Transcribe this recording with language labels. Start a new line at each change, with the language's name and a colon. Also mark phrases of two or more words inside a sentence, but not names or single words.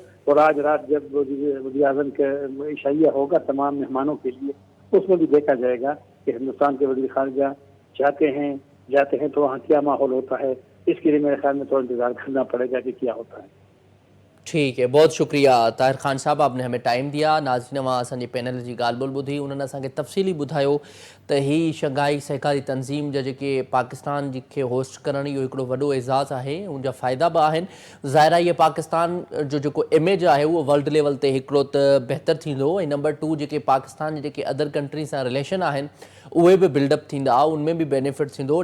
Urdu: اور آج رات جب وزیر اعظم کا عشائیہ ہوگا تمام مہمانوں کے لیے، اس میں بھی دیکھا جائے گا کہ ہندوستان کے وزیر خارجہ جاتے ہیں تو وہاں کیا ماحول ہوتا ہے۔ اس کے لیے میرے خیال میں تو انتظار کرنا پڑے گا کہ کیا ہوتا ہے۔ ٹھیک ہے، بہت شکریہ طاہر خان صاحب، آپ نے ہمیں ٹائم دیا.
Sindhi: ناظرین وہاں اساں جی پینل جی ॻाल्हि ॿोल ॿुधी उन्हनि असांखे तफ़सीली ॿुधायो त ही शंघाई सहकारी तंज़ीम जा जेके पाकिस्तान के होस्ट करण इहो हिकिड़ो वॾो एज़ाज़ आहे, उनजा फ़ाइदा बि आहिनि. ज़ाहिर आहे इहे पाकिस्तान जो जेको इमेज आहे उहो
English: world level
Sindhi: ते हिकिड़ो त बहितर थींदो, ऐं नंबर 2 जेके पाकिस्तान जे जेके
English: other country
Sindhi: सां रिलेशन आहिनि उहे बि बिल्डअप थींदा, उनमें बि बेनिफिट थींदो.